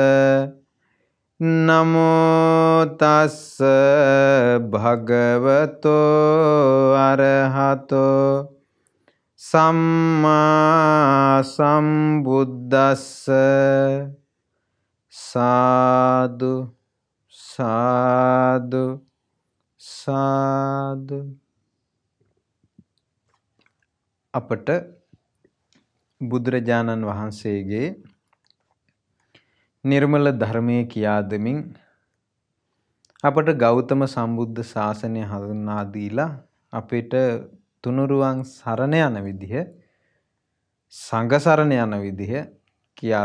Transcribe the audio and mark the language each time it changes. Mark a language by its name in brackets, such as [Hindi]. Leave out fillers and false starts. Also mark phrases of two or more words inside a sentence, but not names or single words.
[Pali] නමෝ තස්ස භගවතෝ අරහතෝ සම්මා සම්බුද්දස්ස. [Sinhala] සාදු සාදු සාදු. අපට බුදුරජාණන් වහන්සේගේ නිර්මල ධර්මයේ කියා දෙමින් අපට ගෞතම සම්බුද්ධ ශාසනය හඳුන්වා දීලා අපිට තුනුරුවන් සරණ යන විදිහ, සංඝ සරණ යන විදිහ කියා